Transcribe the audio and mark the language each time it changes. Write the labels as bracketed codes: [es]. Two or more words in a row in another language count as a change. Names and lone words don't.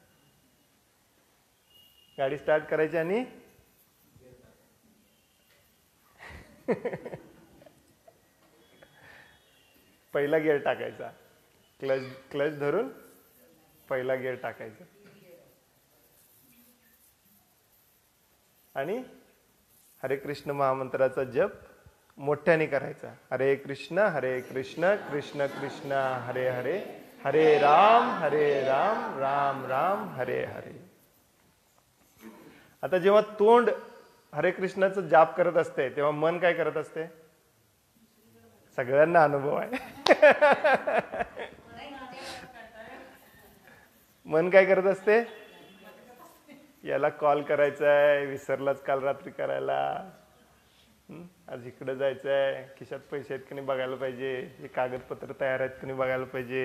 [mr] गाडी स्टार्ट करायची आणि पहिला गिअर टाकायचा. क्लच धरून पहिला गिअर टाकायचा आणि हरे कृष्ण महामंत्राचा जप मोठ्याने करायचा. [sa] हरे कृष्ण कृष्ण कृष्ण हरे हरे, हरे राम राम राम हरे हरे. [mr] आता जेव्हा तोंड हरे कृष्णाचं जाप करत असते तेव्हा मन काय करत असते? सगळ्यांना अनुभव आहे. मन काय करत असते? याला कॉल करायचा आहे, विसरलाच काल रात्री करायला, आज इकडे जायचंय, खिशात पैसे आहेत की नाही बघायला पाहिजे, हे कागदपत्र तयार आहेत की नाही बघायला पाहिजे.